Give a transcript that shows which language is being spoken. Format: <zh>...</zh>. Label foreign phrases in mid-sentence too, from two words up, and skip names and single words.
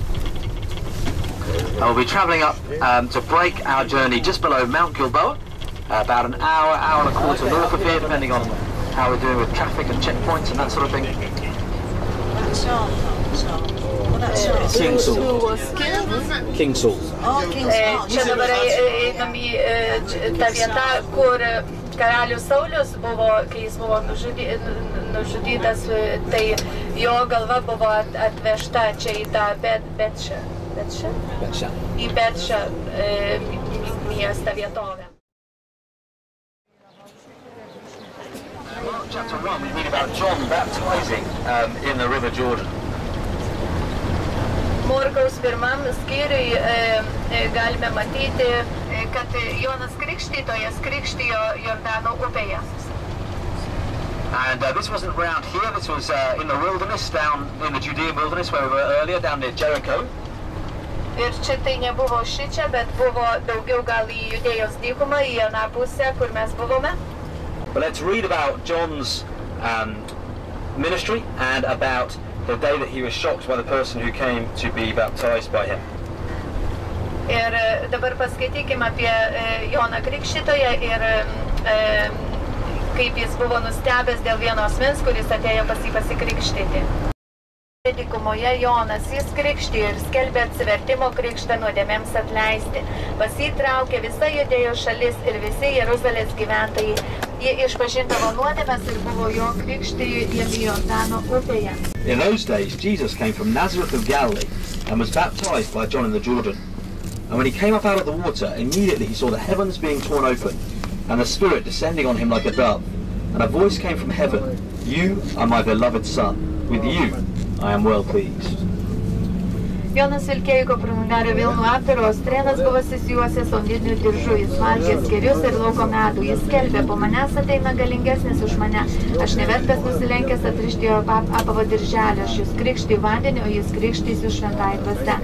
<en>We'll be travelling up to break our journey just below Mount Gilboa, about an hour and a quarter north of here, depending on how we're doing with traffic and checkpoints and that sort of thing. King Saul. King Saul.</en> <lt>Čia dabar einam į tą vietą, kur karalius Saulius buvo, kai jis buvo nužudytas, tai jo galva buvo atvežta čia į tą Betšą. Į Betšą miestą vietovę.</lt> <en>Chapter 1, we read about John baptizing in the River Jordan.</en> <lt>Morkaus pirmam skyriui galime matyti, kad Jonas Krikštytojas krikštijo Jordano upėje.</lt> <en>And this wasn't around here, this was in the wilderness, down in the Judean wilderness where we were earlier, down near Jericho.</en> <lt>Ir čia tai nebuvo šičia, bet buvo daugiau gal į Judėjos dykumą, į aną pusę, kur mes buvome.</lt> <en>But let's read about John's ministry and about the day that he was shocked by the person who came to be baptized by him.</en> <lt>Ir dabar paskaitykime apie Joną Krikštytoją ir kaip jis buvo nustebęs dėl vieno asmens, kuris atėjo pas jį pasikrikštyti. Dykumoje Jonas jis krikštijo ir skelbė atsivertimo krikštą nuodėmėms atleisti. Pas jį traukė visa Judėjos šalis ir visi Jeruzalės gyventojai. Jie išpažindavo nuodėmes ir buvo jo krikštijami Jordano upėje.</lt> <en>In those days, Jesus came from Nazareth of Galilee and was baptized by John in the Jordan. And when he came up out of the water, immediately he saw the heavens being torn open and the Spirit descending on him like a dove. And a voice came from heaven, "You are my beloved Son. With you I am well pleased."</en> <lt>Jonas vilkėjo kupranugarių vilnų apdaro, strėnas buvo susijuosęs odiniu diržu, jis valgė skėrius ir lauko medų. Jis skelbė, po manęs ateina galingesnis už mane. Aš nevertas nusilenkęs atrišti jo apavo dirželį, aš jūs krikštiju vandeniu, o jis krikštysiu šventąja dvasia.</lt>